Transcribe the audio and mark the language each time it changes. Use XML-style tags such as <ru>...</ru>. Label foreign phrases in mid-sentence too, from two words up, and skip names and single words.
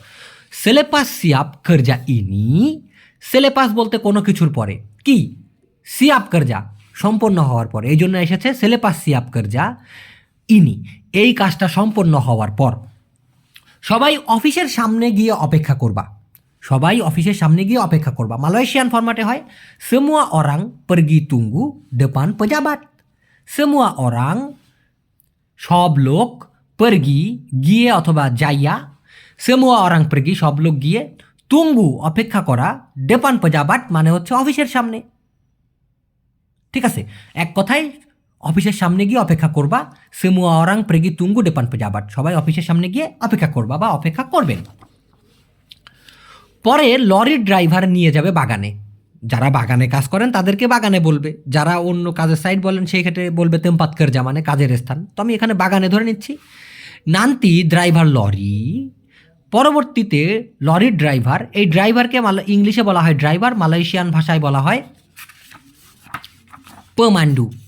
<ms>selepas siap kerja ini,</ms> <bn>সেলেপাস বলতে কোনো কিছুর পরে, কি</bn> <ms>siap kerja</ms> <bn>সম্পন্ন হওয়ার পরে, এই জন্য এসেছে</bn> <ms>selepas siap kerja ini.</ms> <bn>এই কাজটা সম্পন্ন হওয়ার পর সবাই অফিসের সামনে গিয়ে অপেক্ষা করবা। সবাই অফিসের সামনে গিয়ে অপেক্ষা করবা। মালয়েশিয়ান ফরম্যাটে হয়</bn> <ms>semua orang pergi tunggu depan pejabat। semua orang</ms> <bn>সব লোক, pergi গিয়ে অথবা যাইয়া,</bn> <ms>semua orang pergi</ms> <bn>সব লোক গিয়ে, তুঙ্গু অপেক্ষা করা,</bn> <ms>depan pejabat</ms> <bn>মানে হচ্ছে অফিসের সামনে। ঠিক আছে, এক কথায় অফিসের সামনে গিয়ে অপেক্ষা করবা।</bn> <ms>semua orang pergi tunggu depan pejabat,</ms> <bn>সবাই অফিসের সামনে গিয়ে অপেক্ষা করবা বা অপেক্ষা করবেন। পরে লরির ড্রাইভার নিয়ে যাবে বাগানে। যারা বাগানে কাজ করেন তাদেরকে বাগানে বলবে, যারা অন্য কাজের সাইড বলেন সেই ক্ষেত্রে বলবে</bn> <ms>tempat kerja</ms> <bn>মানে কাজের স্থান। তো আমি এখানে বাগানে ধরে নিচ্ছি।</bn> <ms>nanti driver lori,</ms> <bn>পরবর্তীতে লরির ড্রাইভার, এই ড্রাইভারকে ইংলিশে বলা হয় ড্রাইভার, মালয়েশিয়ান ভাষায় বলা হয় পেমান্ডু।</bn>